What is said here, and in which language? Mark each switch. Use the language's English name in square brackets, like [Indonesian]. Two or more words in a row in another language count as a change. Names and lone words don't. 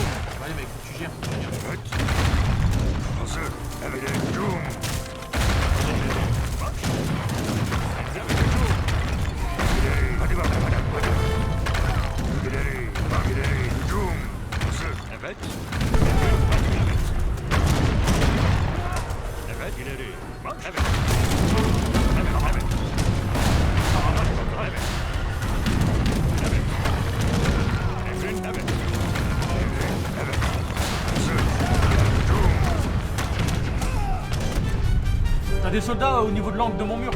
[French] Allez mec, faut que tu gères. [Turkish] Evet. Hazır. Evet, hücum. İleri. Hadi bakalım. Hadi. İleri. Bak ileri. Hücum. Hazır. Evet. Evet, ileri. Bak, evet. Evet, evet. Tamam, hadi bakalım. Evet. [French] T'as des soldats au niveau de l'angle de mon mur.